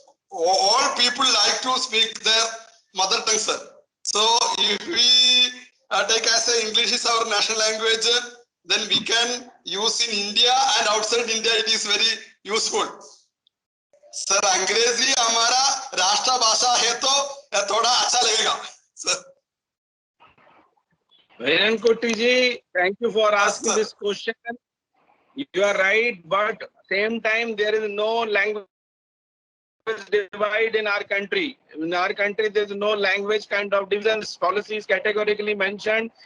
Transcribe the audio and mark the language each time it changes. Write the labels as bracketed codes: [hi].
[en] All people like to speak their mother tongue, sir. So if we take as English is our national language, then we can use in India and outside India. It is very useful. [hi] Sir, अंग्रेजी हमारा राष्ट्रभाषा है तो थोड़ा अच्छा लगेगा, sir. [en] Viren Kutti ji, thank you for asking this question. You are right, but same time there is no language divide in our country. In our country, there is no language kind of division. This policy is categorically mentioned.